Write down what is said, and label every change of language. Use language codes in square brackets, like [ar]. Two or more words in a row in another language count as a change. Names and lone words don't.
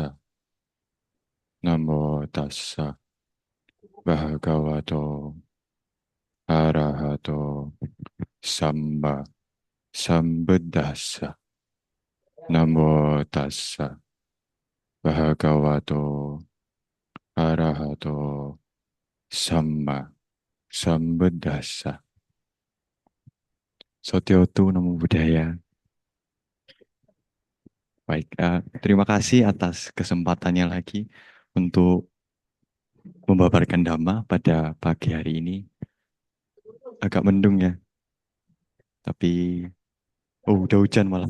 [pi] Namo tassa bhagavato arahato samma sambuddhassa. Namo tassa bhagavato arahato samma sambuddhassa. Sotiotu Namo Buddhaya. [id] Baik, terima kasih atas kesempatannya lagi untuk membabarkan Dhamma pada pagi hari ini. Agak mendung ya, tapi udah hujan malah.